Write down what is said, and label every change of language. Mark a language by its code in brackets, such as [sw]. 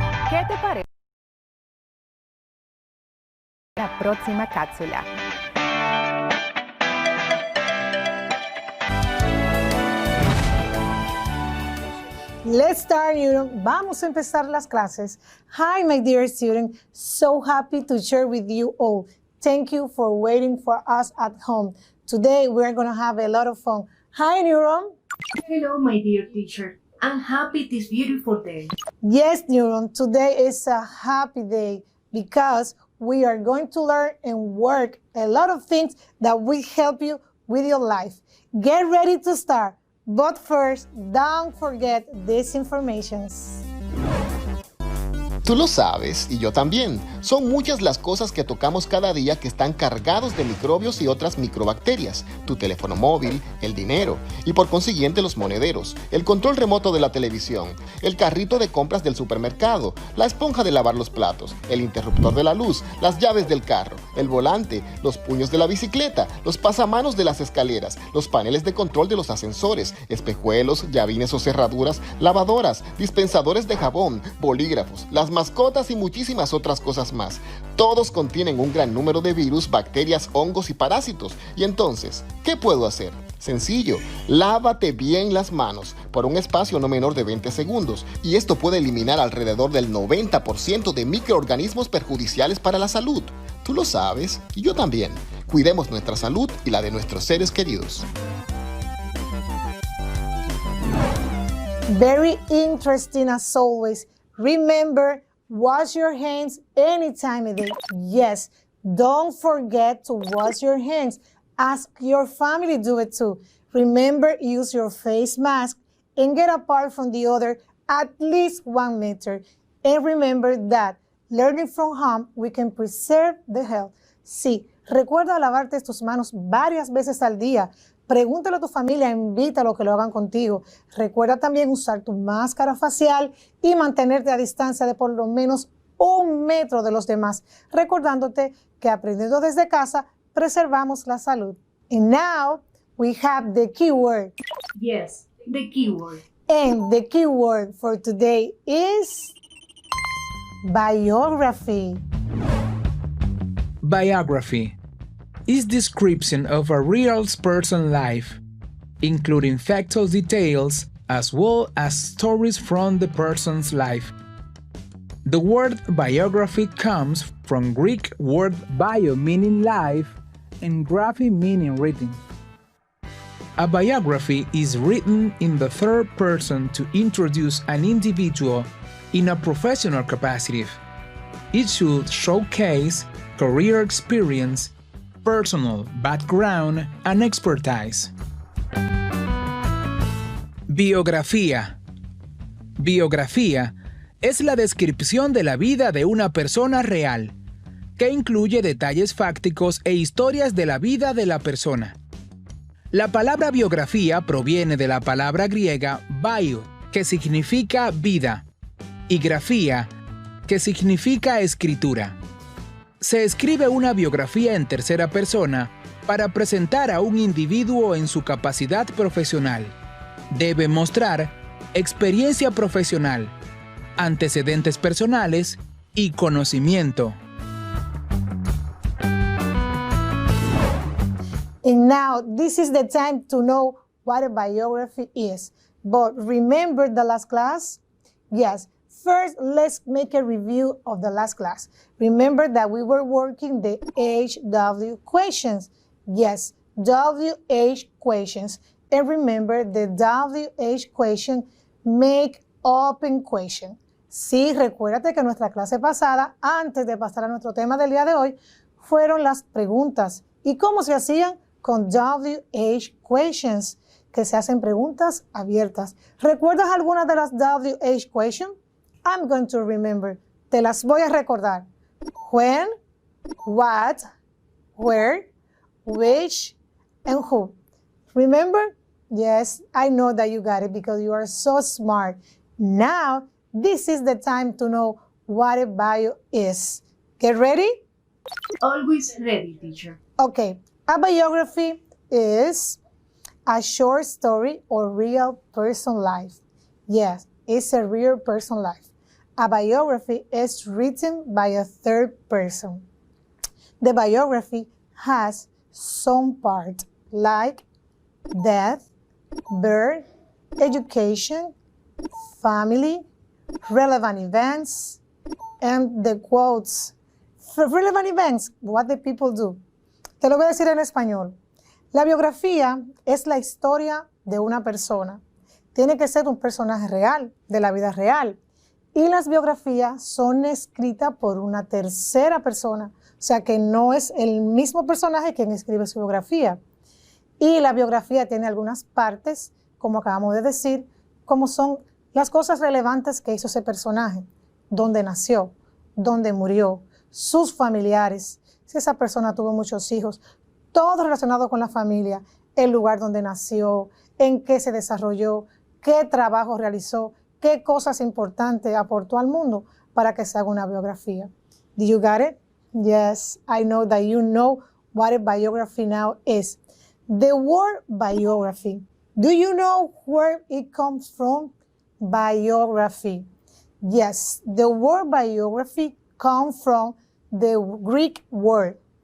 [es] ¿Qué te parece la próxima cápsula? [en] Let's start, Neuron. [es] Vamos a empezar las clases. [en] Hi, my dear student. So happy to share with you all. Thank you for waiting for us at home. Today, we're going to have a lot of fun. Hi, Neuron. Hello, my dear teacher. I'm happy this beautiful day. Yes, Neuron. Today is a happy day because we are going to learn and work a lot of things that will help you with your life. Get ready to start. But first, don't forget these informations. [es] Tú lo sabes, y yo también. Son muchas las cosas que tocamos cada día que están cargados de microbios y otras microbacterias. Tu teléfono móvil, el dinero, y por consiguiente los monederos, el control remoto de la televisión, el carrito de compras del supermercado, la esponja de lavar los platos, el interruptor de la luz, las llaves del carro, el volante, los puños de la bicicleta, los pasamanos de las escaleras, los paneles de control de los ascensores, espejuelos, llavines o cerraduras, lavadoras, dispensadores de jabón, bolígrafos, las mascotas y muchísimas otras cosas más. Todos contienen un gran número de virus, bacterias, hongos y parásitos. Y entonces, ¿qué puedo hacer? Sencillo, lávate bien las manos por un espacio no menor de 20 segundos y esto puede eliminar alrededor del 90% de microorganismos perjudiciales para la salud. Tú lo sabes y yo también. Cuidemos nuestra salud y la de nuestros seres queridos. [en] Very interesting as always. Remember, wash your hands any time of day. Yes, don't forget to wash your hands. Ask your family to do it too. Remember, use your face mask and get apart from the other at least 1 meter. And remember that learning from home, we can preserve the health. [es] Sí, recuerda lavarte tus manos varias veces al día. Pregúntale a tu familia, invítalo a que lo hagan contigo. Recuerda también usar tu máscara facial y mantenerte a distancia de por lo menos 1 metro de los demás, recordándote que aprendiendo desde casa, preservamos la salud. [en] And now, we have the keyword. Yes, the keyword. And the keyword for today is biography. Biography is description of a real person's life, including factual details as well as stories from the person's life. The word biography comes from Greek word bio meaning life and graphy meaning written. A biography is written in the third person to introduce an individual in a professional capacity. It should showcase career experience, personal background, and expertise. [es] Biografía. Biografía es la descripción de la vida de una persona real, que incluye detalles fácticos e historias de la vida de la persona. La palabra biografía proviene de la palabra griega bio, que significa vida, y grafía, que significa escritura. Se escribe una biografía en tercera persona para presentar a un individuo en su capacidad profesional. Debe mostrar experiencia profesional, antecedentes personales y conocimiento. [en] And now, this is the time to know what a biography is. But remember the last class? Yes. First, let's make a review of the last class. Remember that we were working the HW questions. Yes, WH questions. And remember, the WH question make open question. [es] Sí, recuérdate que en nuestra clase pasada, antes de pasar a nuestro tema del día de hoy, fueron las preguntas. ¿Y cómo se hacían? Con WH questions, que se hacen preguntas abiertas. ¿Recuerdas algunas de las WH questions? [en] I'm going to remember. [es] Te las voy a recordar. [en] When, what, where, which, and who. Remember? Yes, I know that you got it because you are so smart. Now, this is the time to know what a bio is. Get ready? Always ready, teacher. Okay, a biography is a short story or real person life. Yes, it's a real person life. A biography is written by a third person. The biography has some part like death, birth, education, family, relevant events, and the quotes. For relevant events, what the people do. [es] Te lo voy a decir en español. La biografía es la historia de una persona. Tiene que ser un personaje real, de la vida real. Y las biografías son escritas por una tercera persona. O sea que no es el mismo personaje quien escribe su biografía. Y la biografía tiene algunas partes, como acabamos de decir, como son las cosas relevantes que hizo ese personaje. Dónde nació, dónde murió, sus familiares, si esa persona tuvo muchos hijos, todo relacionado con la familia, el lugar donde nació, en qué se desarrolló, qué trabajo realizó, qué cosas importantes aportó al mundo para que se haga una biografía. [en] Did you got it? Yes, I know that you know what a biography now is. The word biography, do you know where it comes from? Biography. Yes, the word biography comes from the Greek word.